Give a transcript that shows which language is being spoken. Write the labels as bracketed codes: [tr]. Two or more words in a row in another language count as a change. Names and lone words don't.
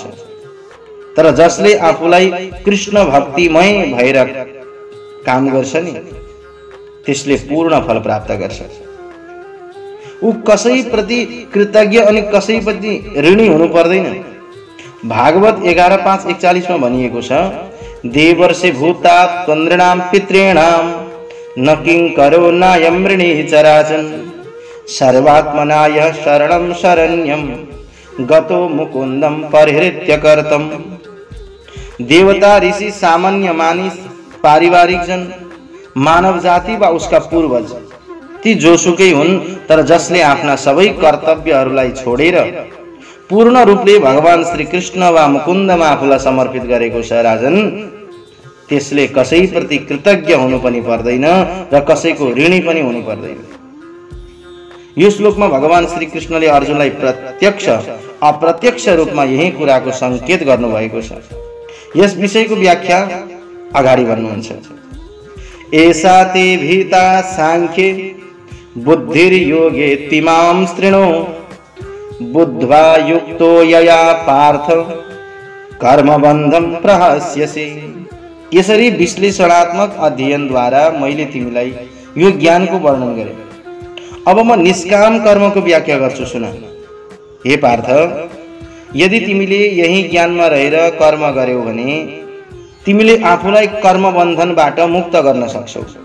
[ne] तर जसले आफूलाई कृष्ण भक्तिमय भएर काम गर्छ नि त्यसले पूर्ण फल प्राप्त गर्छ। ऊ कसैप्रति कृतज्ञ अनि कसैप्रति ऋणी हुनु पर्दैन। भागवत 11:5-41 में भनिएको छ, [sa] देवर्षि भूतात् त्वन्द्रिणां पितॄणां न किंकरो नायं ऋणी चराचन सर्वात्मनाय शरणं शरण्यं गतो मुकुंदम परिहृत्य कर्तम। [ne] देवता, ऋषि, सामान्य मानिस, पारिवारिक जन, मानव जाति वा उसका पूर्वज ती जोसुकै हुन्, तर जसले आफ्ना सबै कर्तव्यहरूलाई छोडेर पूर्ण रूपले भगवान श्री कृष्ण वा मुकुन्दमा आफूलाई समर्पित गरेको छ राजन, त्यसले कसैप्रति कृतज्ञ हुनु पनि पर्दैन र कसैको ऋणी पनि हुनु पर्दैन। यो श्लोकमा भगवान श्री कृष्णले अर्जुनलाई प्रत्यक्ष अप्रत्यक्ष रूपमा यही कुराको संकेत गर्नुभएको छ। यस विषयको व्याख्या अगाडि भन्नुहुन्छ। [sa] एषा ते भीता सांख्ये बुद्धिर्योगे तिमां शृणु बुद्ध्वा युक्तो यया पार्थ कर्मबन्धं प्रहस्यसि। [ne] यसरी विश्लेषणात्मक अध्ययनद्वारा मैले तिमीलाई यो ज्ञानको वर्णन गरेँ। अब म निष्काम कर्मको व्याख्या गर्छु, सुन। हे पार्थ, यदि तिमीले यही ज्ञानमा रहेर कर्म गर्यौ भने तिमीले आफूलाई कर्मबन्धनबाट मुक्त गर्न सक्छौ।